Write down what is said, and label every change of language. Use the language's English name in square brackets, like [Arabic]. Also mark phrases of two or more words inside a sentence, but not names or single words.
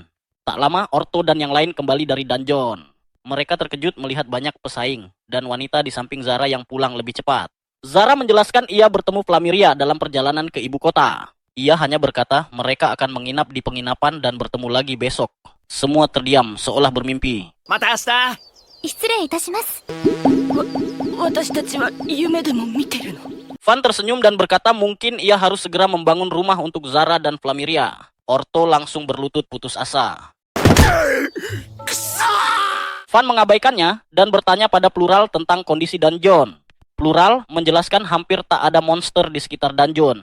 [Indonesian] Tak lama, Orto dan yang lain kembali dari dungeon. Mereka terkejut melihat banyak pesaing, dan wanita di samping Zara yang pulang lebih cepat. Zara menjelaskan ia bertemu Flamiria dalam perjalanan ke ibu kota. Ia hanya berkata mereka akan menginap di penginapan dan bertemu lagi besok. Semua terdiam, seolah bermimpi. [Japanese] また明日! 失礼いたします。私たちは夢でも見てるの？ [Indonesian] Van tersenyum dan berkata mungkin ia harus segera membangun rumah untuk Zara dan Flamiria. Orto langsung berlutut putus asa. Van mengabaikannya dan bertanya pada Plural tentang kondisi dungeon. Plural menjelaskan hampir tak ada monster di sekitar dungeon.